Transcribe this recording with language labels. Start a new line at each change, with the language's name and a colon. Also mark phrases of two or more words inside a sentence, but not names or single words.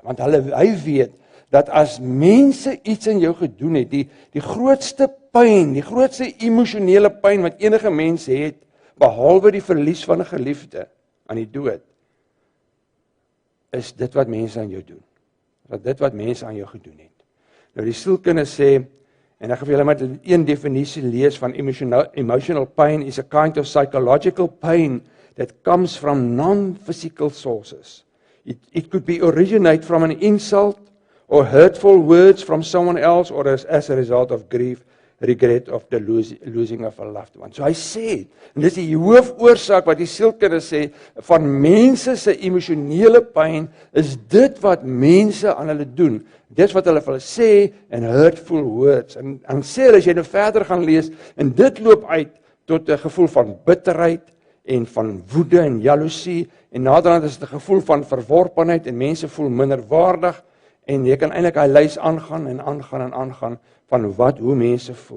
Afrikaans: Want hy weet, dat as mense iets in jou gedoen het, die grootste pyn, die grootste emosionele pyn wat enige mens het, behalwe die verlies van 'n geliefde aan die dood, is dit wat mense aan jou doen. Dit wat mense aan jou gedoen het. Nou die sielkunde sê, en ek gaan vir julle met een definisie lees van
English: emotional pain is a kind of psychological pain that comes from non-physical sources. It could be originate from an insult or hurtful words from someone else, or as a result of grief, regret of the losing of a loved one.
Afrikaans: So hy sê, en dis die hoofoorsaak wat die sielkunde sê, van mense se emosionele pyn, is dit wat mense aan hulle doen. Dis wat hulle vir hulle sê, en
English: hurtful words.
Afrikaans: En sê hulle, as jy nou verder gaan lees, en dit loop uit tot 'n gevoel van bitterheid, en van woede en jaloesie, en naderhand is dit 'n gevoel van verworpenheid, en mense voel minderwaardig, en jy kan eintlik hy lys aangaan en aangaan en aangaan van hoe mense voel.